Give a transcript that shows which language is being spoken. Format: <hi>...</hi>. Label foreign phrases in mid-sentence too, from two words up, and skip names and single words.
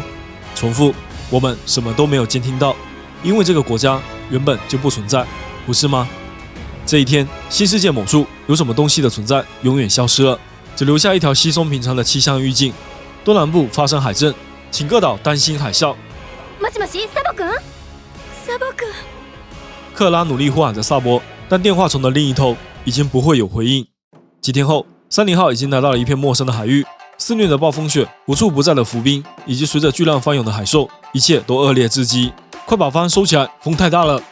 <zh>重复，我们什么都没有监听到，因为这个国家原本就不存在，不是吗？这一天，新世界某处有什么东西的存在永远消失了，只留下一条稀松平常的气象预警。东南部发生海震，请各岛担心海啸。</zh> <ja>もしもし、サボ君？サボ君。</ja> <zh>克拉努力呼喊着萨博，但电话虫的另一头已经不会有回应。几天后，30号已经来到了一片陌生的海域，肆虐的暴风雪，无处不在的浮冰，以及随着巨浪翻涌的海兽，一切都恶劣至极。快把帆收起来，风太大了。</zh>